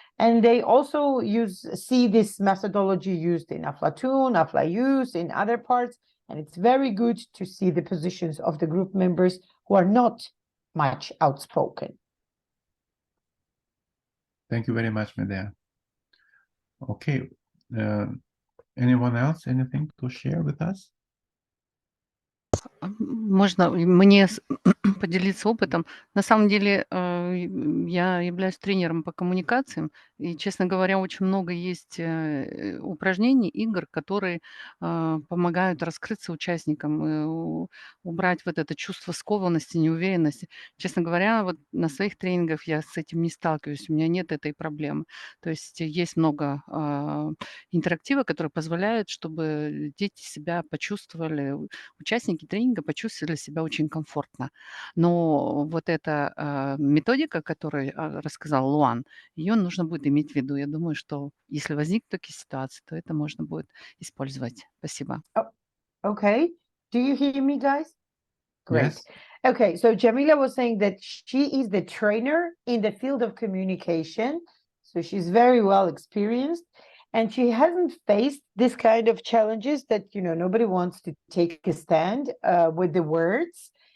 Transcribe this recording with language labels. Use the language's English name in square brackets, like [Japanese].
[English] And they also see this methodology used in AflaTone, AflaYouth, in other parts, and it's very good to see the positions of the group members who are not much outspoken. Thank you very much, Medea. Okay, anyone else, anything to share with us? [Russian] Можно мне поделиться опытом? На самом деле я являюсь тренером по коммуникациям, и, честно говоря, очень много есть упражнений, игр, которые помогают раскрыться участникам, убрать вот это чувство скованности, неуверенности. Честно говоря, вот на своих тренингах я с этим не сталкиваюсь, у меня нет этой проблемы. То есть есть много интерактива, который позволяет, чтобы дети себя почувствовали, участники тренинга почувствовали себя очень комфортно. Но вот эта методика, которую рассказал Луан, ее нужно будет иметь в виду. Я думаю, что если возникнут такие ситуации, то это можно будет использовать. Спасибо. [English] Okay. Do you hear me, guys? Great. Yes. Okay, so Jamila was saying that she is the trainer in the field of communication. So she's very well experienced. And she hasn't faced this kind of challenges that, you know, nobody wants to take a stand with the words.